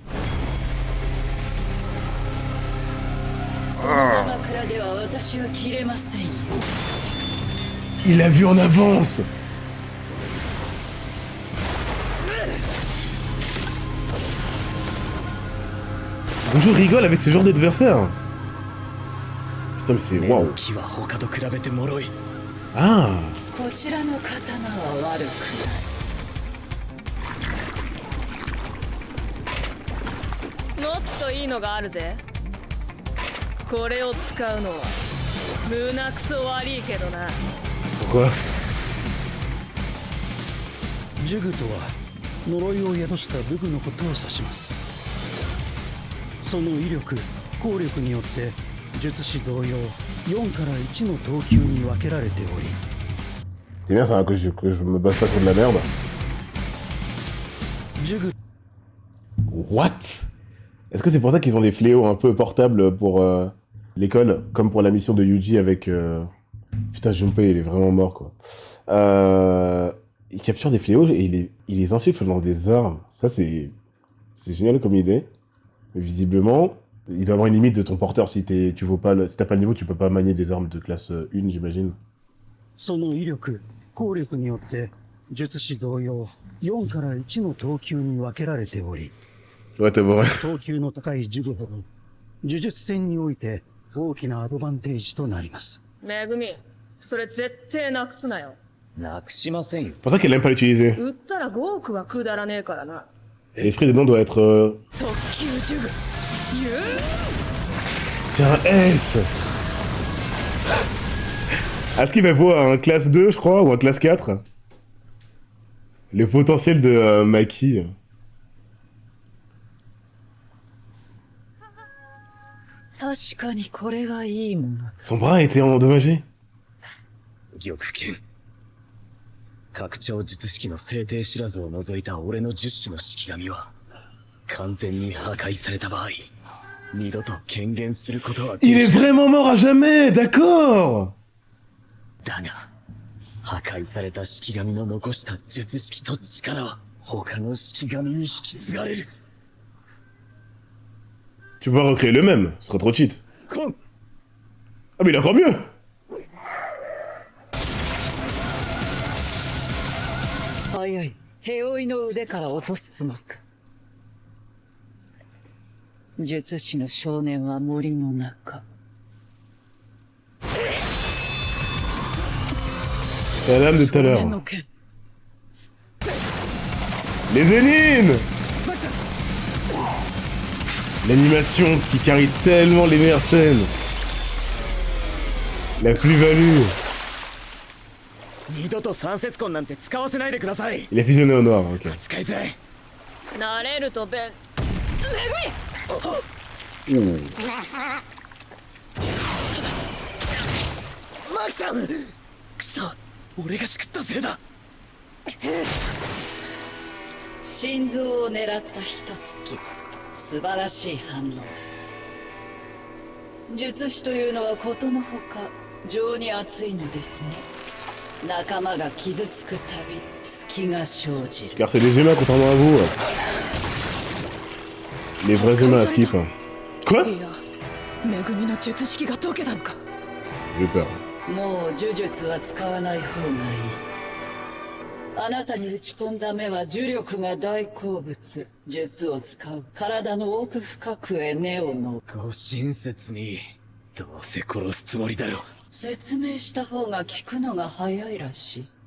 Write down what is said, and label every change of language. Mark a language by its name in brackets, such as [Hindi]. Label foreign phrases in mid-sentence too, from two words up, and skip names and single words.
[French] Il l'a vu en avance. Bonjour, rigole avec ce genre d'adversaire. Putain, mais c'est waouh. [Japanese] 気は他と比べて脆い。 Ah. こちらの刀は悪くない。もっといいのがあるぜ。これを使うのは胸くそ悪いけどな。 [French] Pourquoi? [Japanese] 呪具とは呪いを宿した武具のことを指します。その威力、効力によって術師同様4から1の等級に分けられており、 [French] C'est bien ça, que je me base pas sur de la merde. [Japanese] 呪具 [French] What? Est-ce que c'est pour ça qu'ils ont des fléaux un peu portables pour l'école, comme pour la mission de Yuji avec... Putain, Junpei, il est vraiment mort, quoi. Il capture des fléaux et il les insuffle dans des armes. Ça, c'est génial comme idée. Mais visiblement, il doit y avoir une limite de ton porteur. Si t'as pas le niveau, tu peux pas manier des armes de classe 1, j'imagine. [Japanese] その威力、効力によって術師同様4から1の等級に分けられており、 [French] Ouais, t'as vrai. [Japanese] 等級の高い呪具ほど呪術戦において大きなアドバンテージとなります。めぐみ、それ絶対なくすなよ。なくしませんよ。 [French] C'est pour ça qu'elle aime pas l'utiliser. [Japanese] 売ったら5億はくだらねえからな。 [French] L'esprit dedans doit être... [Japanese] 特級呪具。ゆう [French] C'est un S. Est-ce qu'il va voir un classe 2, je crois, ou un classe 4? Le potentiel de Maki. [Japanese] 確かにこれはいいもの。 [French] Son bras a été endommagé. [Japanese] 玉剣。拡張術式の制定知らずを除いた俺の10種の式神は、完全に破壊された場合、二度と権限することはでき [French] Il est vraiment mort à jamais, d'accord. [Japanese] だが、破壊された式神の残した術式と力は、他の式神に引き継がれる。 [French] Tu peux pas recréer le même, ce serait trop cheat. [Japanese] コン [French] Ah mais il est encore mieux. [Japanese] 早い。手負いの腕から落とすつもりか。術師の少年は森の中。 [French] C'est la lame de tout à [Japanese] 少年 [French] l'heure. [Japanese] の剣。 [French] Les énigmes. L'animation qui carry tellement les meilleures scènes. La plus-value. [Japanese] 二度と三節棍なんて使わせないでください。 [French] Il est fusionné au noir, ok. [Japanese] 使いづらい。慣れるとべん。めマキさん。くそ、俺がしくったせいだ。心臓を狙った一突き。素晴らしい反応です。術師というのはことのほか情に熱いのですね。仲間が傷つくたび隙が生じる。 [French] Car c'est des humains contrairement à vous. Les vrais humains à skip. Quoi? [Japanese] いや、めぐみの術式が解けたのか。 [French] J'ai eu peur. [Japanese] もう呪術は使わない方がいい。あなたに打ち込んだ目は呪力が大好物。術を使う体の奥深くへ根をの。ご親切に。どうせ殺すつもりだろ。説明した方が聞くのが早いらしい。